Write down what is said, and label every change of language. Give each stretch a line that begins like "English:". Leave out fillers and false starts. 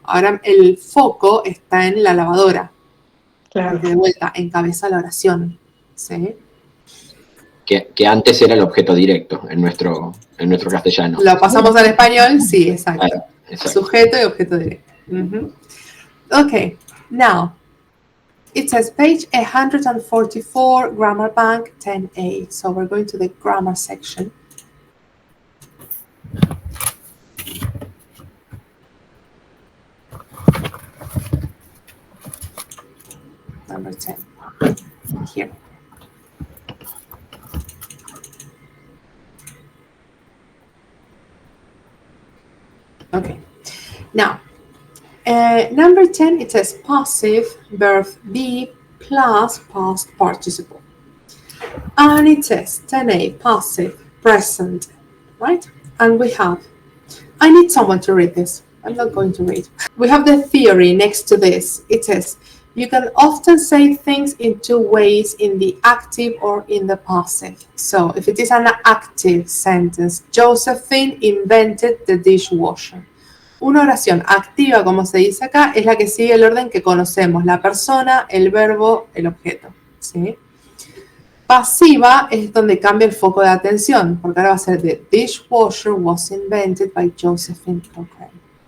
Spanish: Ahora el foco está en la lavadora. Claro. Porque de vuelta encabeza la oración. ¿Sí? Que antes era el objeto directo en nuestro castellano. Lo pasamos al español, sí, exacto. Claro, exacto. Sujeto y objeto directo.
English: Okay, now, it says page 144, Grammar Bank 10A. So we're going to the grammar section. Number 10, here. Okay, now, number 10, it says passive verb be plus past participle. And it says 10A, passive, present, right? And we have, I need someone to read this. I'm not going to read. We have the theory next to this. It says, you can often say things in 2 ways, in the active or in the passive. So if it is an active sentence, Josephine invented the dishwasher.
Spanish: Una oración activa, como se dice acá, es la que sigue el orden que conocemos, la persona, el verbo, el objeto. ¿Sí? Pasiva es donde cambia el foco de atención, porque ahora va a ser
English: the dishwasher was invented by Josephine Cochrane.